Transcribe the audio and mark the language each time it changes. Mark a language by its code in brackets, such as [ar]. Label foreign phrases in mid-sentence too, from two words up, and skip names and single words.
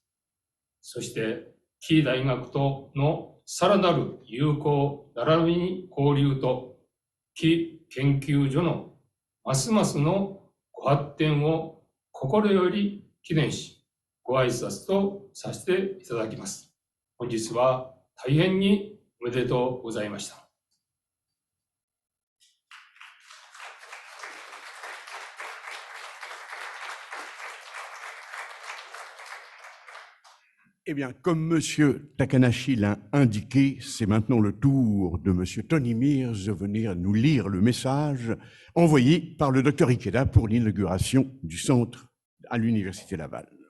[ja] そして、キー大学とのさらなる友好並びに交流と、キー研究所のますますのご発展を心より記念し、ご挨拶とさせていただきます。本日は大変におめでとうございました。 [fr] Eh bien, comme M. Takanashi l'a indiqué, c'est maintenant le tour de M. Tony Mears de venir nous lire le message envoyé par le Dr Ikeda pour l'inauguration du centre à l'Université Laval.